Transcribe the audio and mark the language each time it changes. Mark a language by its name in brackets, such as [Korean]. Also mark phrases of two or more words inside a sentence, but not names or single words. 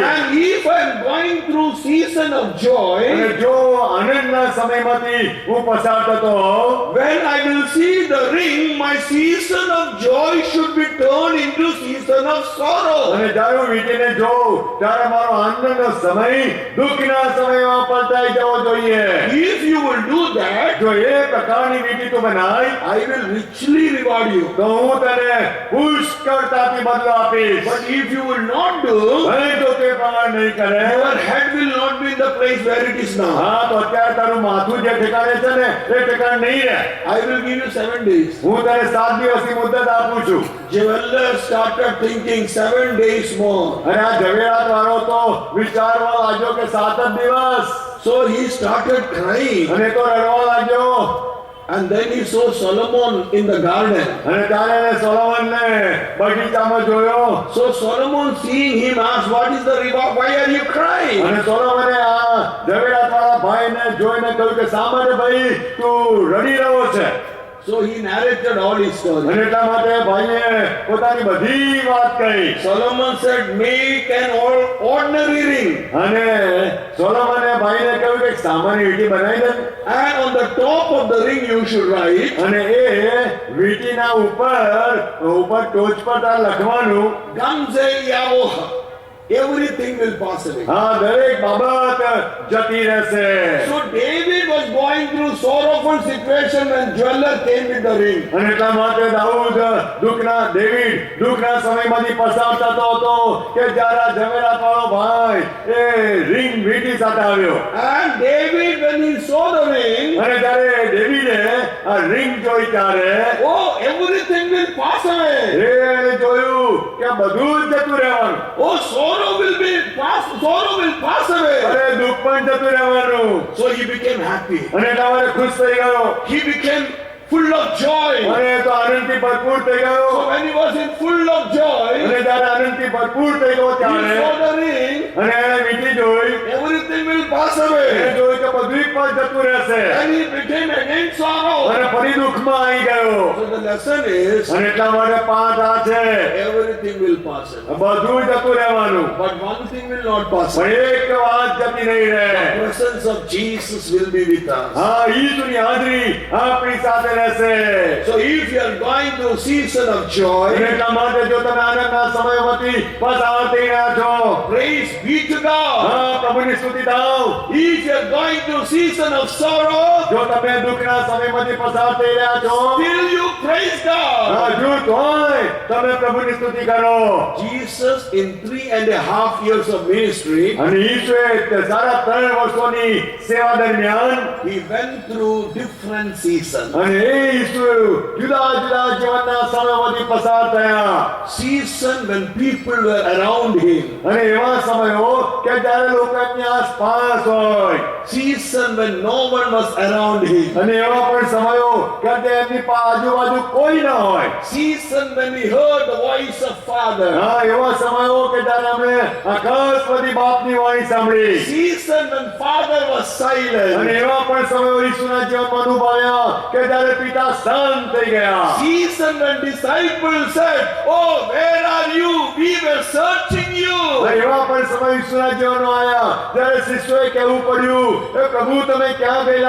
[English] And if I am going through season of joy, [Gujarati] અને જો આનંદના સમયમાંથી હું પસાર થતો હોઉં, [English] when I will see the ring, my season of joy should be turned into season of sorrow. [Gujarati] અને જ્યારે હું વીંટીને જોઉં ત્યારે મારો આનંદનો સમય દુઃખના સમયમાં પલટાઈ જવો જોઈએ. [English] If you will do that, [Gujarati] જો એ પ્રકારની વીંટી તું બનાય [English] I will richly reward you. [Gujarati] તો હું તને પુષ્કળતાથી બદલો આપીશ. [English] But if you will not do, [Gujarati] અને જો તે પ્રમાણ નહીં કરે, [English] your head will not be in the place where it is now. [Gujarati] હા તો અત્યારે તારું માથું જે ઠેકાણે છે ને એ ઠેકાણે નહીં રહે. [English] I will give you 7 days. [Gujarati] હું તને 7 દિવસની મુદ્દત આપું છું. [English] Jeweler started thinking 7 days more. [Gujarati] અને આ ઝવેરાત વાળો તો વિચારવા લાગ્યો કે 7 જ દિવસ. [English] So he started crying. [Gujarati] અને તો રડવા લાગ્યો. [English] And then he saw Solomon in the garden. [Gujarati] અને ત્યારે એને સોલોમનને બગીચામાં જોયો. [English] So Solomon seeing him asked, what is the reward? Why are you crying? [Gujarati] અને સોલોમને આ ઝવેરાત વાળા ભાઈને જોઈને કહ્યું કે શા માટે ભાઈ તું રડી રહ્યો છે? [English] So he narrated all his story. [Gujarati] અને એટલા માટે ભાઈએ પોતાની બધી વાત કહી. [English] Solomon said, make an ordinary ring. [Gujarati] અને સોલોમને ભાઈને કહ્યું કે એક સામાન્ય વીંટી બનાવી દે. [English] And on the top of the ring you should write, [Gujarati] અને એ વીંટીના ઉપર ટોચ પર તારે લખવાનું [Hebrew] גם זה יעבור. [English] Everything will pass away. [Gujarati] હા દરેક બાબત જતી રહેશે. [English] So David was going through sorrowful situation when jeweler came with the ring. [Gujarati] અને એટલા માટે દાઉદ દુઃખના સમયમાંથી પસાર થતો હતો કે જ્યારે આ ઝવેરાત વાળો ભાઈ એ રિંગ વીંટી સાથે આવ્યો. [English] And David, when he saw the ring, [Gujarati] અને જ્યારે ડેવિડે આ રિંગ જોઈ ત્યારે [English] oh, everything will pass away. [Gujarati] એને જોયું કે આ બધું જ જતું રહેવાનું. [English] Oh, sorrow will pass away. [Gujarati] અરે દુઃખ પણ જતું રહેવાનું. [English] So he became happy. [Gujarati] અને એટલા માટે ખુશ થઈ ગયો. [English] He became full of joy. [Gujarati] અને તો આનંદથી ભરપૂર થઈ ગયો. [English] So when he was in full of joy, [Gujarati] અને જ્યારે આનંદથી ભરપૂર થઈ ગયો [English] he [Gujarati] ત્યારે [English] saw the ring, [Gujarati] અને એને વીંટી જોઈ. [English] everything will pass [Gujarati] એને [English] away. [Gujarati] જોયું કે બધું પણ જતું રહેશે. [English] And he became again sorrow. [Gujarati] અને ફરી દુઃખમાં આવી ગયો. [English] So the lesson is, [Gujarati] અને એટલા માટે પાઠ આ છે [English] everything will pass away. [Gujarati] બધું જતું રહેવાનું. [English] But one thing will not pass [Gujarati] પણ [English] away. [Gujarati] એક વાત જતી નહીં [English] The [Gujarati] રહે. [English] presence of Jesus will be with us. [Gujarati] હા ઈસુની હાજરી આપણી સાથે રહેશે. [English] So if you are going through season of joy, [Gujarati] અને એટલા માટે જો તમે આનંદના સમયમાંથી પસાર થઈ રહ્યા છો, [English] praise be to God. [Gujarati] હા પ્રભુની સ્તુતિ થાવ. [English] If you are going through season of sorrow, [Gujarati] જો તમે દુઃખના સમયમાંથી પસાર થઈ રહ્યા છો, [English] still you praise God. [Gujarati] હજુ તોય તમે પ્રભુની સ્તુતિ કરો. [English] Jesus in 3.5 years of ministry, [Gujarati] અને ઈસુએ 3.5 વર્ષોની સેવા દરમિયાન [English] he went through different seasons. [Gujarati] અને એ ઈસુ જુદા જુદા જીવનના સમયમાંથી પસાર થયા. [English] Season when people were around him. [Gujarati] અને એવા સમયો કે જ્યારે લોકો એમની આસપાસ હોય. [English] Season when no one was around him. [Gujarati] અને એવા પણ સમયો કે તે એમની આજુબાજુ કોઈ ન હોય. [English] Season when he heard the voice of Father. [Gujarati] હા એવા સમયો કે જ્યારે એમણે આકાશમાંથી બાપની વાણી સાંભળી. [English] Season when Father was [Gujarati] અને [English] silent. [Gujarati] એવા પણ સમયો ઈસુના જીવનમાં અનુભવ્યા કે જ્યારે પિતા શાંત થઈ ગયા. [English] Season when disciples said, oh, where are you? We were searching you. [Gujarati] અને એવા પણ સમય ઈસુના જીવનમાં આવ્યા જ્યારે શિષ્યોએ કહેવું પડ્યું, એ પ્રભુ તમે ક્યાં ગયેલા?